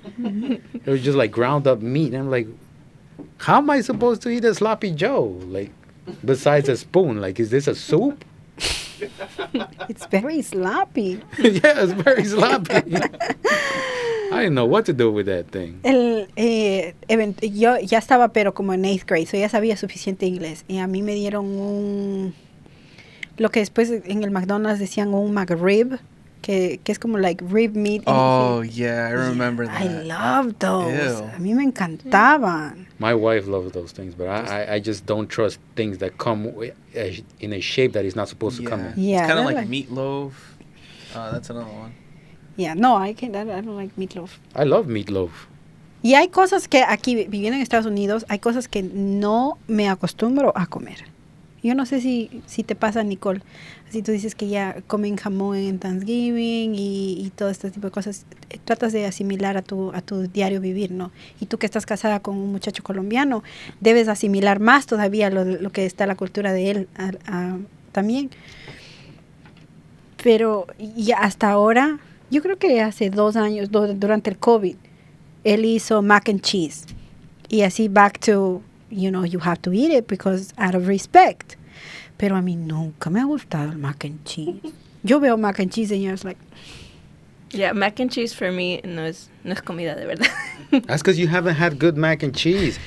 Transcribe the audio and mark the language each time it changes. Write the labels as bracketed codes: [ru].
[en] It was just ground up meat. And I'm like, how am I supposed to eat a sloppy Joe? Besides a spoon, is this a soup? It's very sloppy. Yeah, it's very sloppy. I didn't know what to do with that thing. [es] Yo ya estaba, pero como en 8th grade, so ya sabía suficiente inglés. Y a mí me dieron lo que después en el McDonald's decían un McRib, que es como rib meat. [en] Oh, yeah, I remember that. I love those. Ew. [es] A mí me encantaban. [en] My wife loves those things, but I just don't trust things that come in a shape that is not supposed to come in. Yeah, it's kind of like meatloaf. That's another one. Yeah, no, I don't like meatloaf. I love meatloaf. [es] Y hay cosas que aquí, viviendo en Estados Unidos, hay cosas que no me acostumbro a comer. Yo no sé si te pasa, Nicole. Si tú dices que ya comen jamón en Thanksgiving y todo este tipo de cosas, tratas de asimilar a tu diario vivir, ¿no? Y tú que estás casada con un muchacho colombiano, debes asimilar más todavía lo que está la cultura de él también. Pero ya hasta ahora, yo creo que hace 2 años, durante el COVID, él hizo mac and cheese. Y así [en] back to, you have to eat it because out of respect. [es] Pero a mí nunca me ha gustado el mac and cheese. Yo veo mac and cheese [en] and you're like... [es] Yeah, mac and cheese [en] for me [es] no es comida de verdad. [en] That's because you haven't had good mac and cheese.